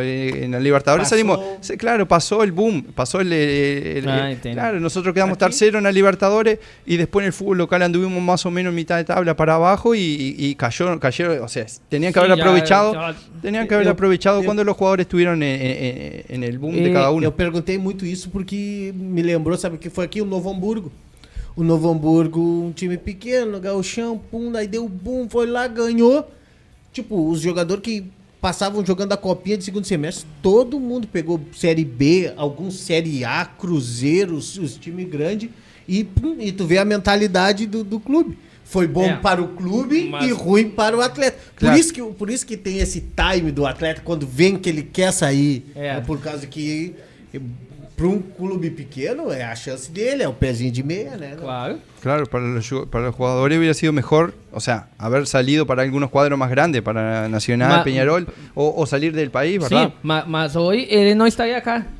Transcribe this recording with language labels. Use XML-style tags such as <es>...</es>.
<es>En la Libertadores salimos. Claro, pasó el boom. Pasó claro, nosotros quedamos tercero en la Libertadores y después en el fútbol local anduvimos más o menos mitad de tabla para abajo y cayeron. O sea, tenían que haber aprovechado. Tenían que haber aprovechado cuando los jugadores estuvieron en el boom de cada uno.</es> <pt>Eu perguntei muito isso porque me lembrou, sabe, que foi aqui o Novo Hamburgo. O Novo Hamburgo, um time pequeno, gauchão, pum, aí deu boom, foi lá, ganhou. Tipo, os jogadores que passavam jogando a copinha de segundo semestre, todo mundo pegou Série B, alguns Série A, Cruzeiros, os times grandes, e tu vê a mentalidade do clube. Foi bom para o clube e ruim para o atleta. Claro. Por isso que tem esse time do atleta, quando vem que ele quer sair, por causa que... Para um clube pequeno, é a chance dele, é o pezinho de meia, né? Claro.</pt> <es>Claro, para los jugadores hubiera sido mejor, o sea, haber salido para algunos cuadros más grandes, para Nacional, Peñarol, o salir del país, ¿verdad?</es> <pt>Sim, mas hoje ele não estaria acá.</pt>